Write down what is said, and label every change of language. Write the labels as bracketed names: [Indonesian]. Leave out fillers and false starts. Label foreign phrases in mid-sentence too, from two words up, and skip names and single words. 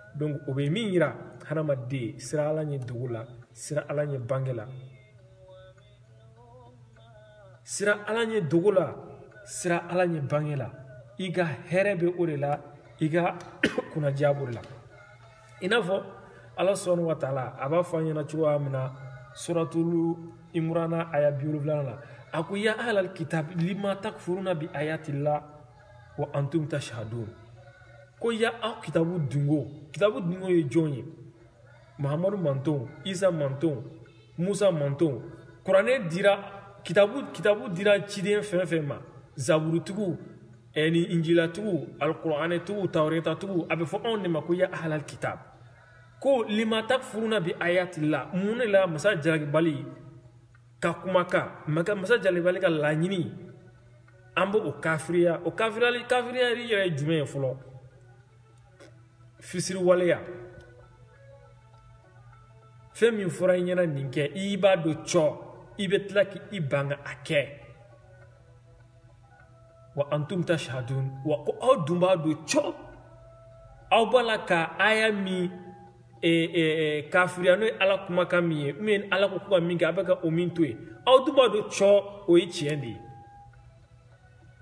[Bambara] Donc o bɛ min yira hadamaden sira Ala ɲɛ dogo la sira Ala ɲɛ bange la sira Ala ɲɛ dogo la sira Ala ɲɛ bange la i ka hɛrɛ bɛ o de la i ka kunnaja b'o de la. I n'a fɔ Ala [Arabic] سبحانه وتعالى [Bambara] a b'a fɔ an ɲɛna cogoya min na suratul Imran aya 70 la a ko [Arabic] يا أهل الكتاب لم تكفرون بآيات الله وأنتم تشهدون. [Bambara] Ko ya aw kitabu dungo ye jɔn ye? Muhamadu mantonw, Isa mantonw, Musa mantonw. Kuranɛ dira kitabu dira ciden fɛn fɛn ma zaburutigiw ni injilatigiw alkuranɛtigiw tawrɛtatigiw a bɛ fɔ anw de ma ko [Arabic] يا أهل الكتاب [Bambara] ko [Arabic] لم تكفرون بآيات الله [Bambara] mun de la masa jalakibali ka kumakan masa jalakibali ka laɲini an b'o kafiriya o kafiriya yɛrɛ ye jumɛn ye fɔlɔ? Fisiriwaleya fɛn min fɔra i ɲɛna nin kɛ i b'a dɔn cɔ i bɛ tila k'i ban a kɛ [Arabic] وأنتم تشهدون [Bambara] wa ko aw dun b'a dɔn cɔ aw b'a la ka aya min kafiriya n'o ye Ala kumakan min ye ou Ala ko ka min kɛ a bɛ ka o min to yen aw dun b'a dɔn cɔ o ye tiɲɛ de ye.